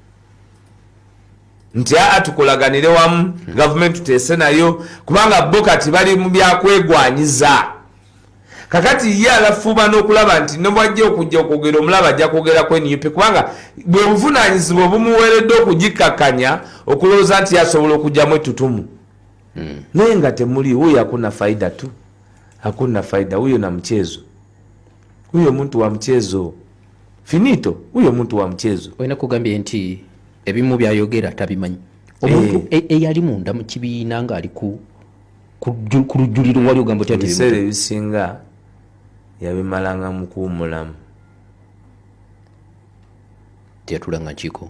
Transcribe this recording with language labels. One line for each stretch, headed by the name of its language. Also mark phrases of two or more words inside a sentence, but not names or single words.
Ganda: nti tukolaganire wamu gavumenti tuteese nayo kubanga bo kati bali mu byakwegwanyiza kakati ye alafuuba n'okulaba nti nobwajja okujja okwogera omulaba ajja kwogera ku NUP kubanga bwe buvunaanyizibwa bumuweeredde okugikkakkanya okulowooza nti yasobola okujjamu ettutumu naye nga temuli
Swahili: huyo hakuna faida tu hakuna faida huyo na mchezo huyo muntu wa mchezo finito huyo muntu wa mchezo
Ganda: oyina kugambye nti ebimu byayogera tabimanyi omuntu eyali munda mu kibiina nga ali ku lujjuliro wali ogamba oti ebiseera ebisinga yabimalanga mu kuwummulamu teyatulanga nkiiko